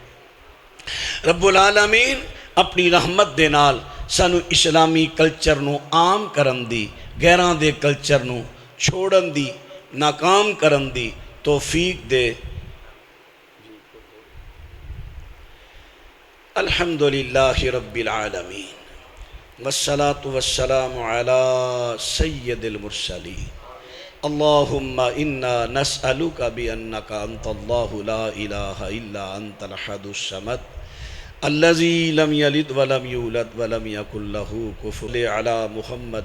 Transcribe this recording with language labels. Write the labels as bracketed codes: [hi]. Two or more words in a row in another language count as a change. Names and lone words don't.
[pa] رب العالمین اپنی رحمت دے نال سانو اسلامی کلچر نو عام کرن دی غیران دے کلچر نو چھوڑن دی ناکام کرن دی توفیق دے [ar] الحمدللہ رب العالمین والصلاة والسلام على سید المرسلین اللہم انا نسألک بأنک انت اللہ لا الہ الا انت الحد الصمد الذي لم يلد ولم يولد ولم يكن له كفوا على محمد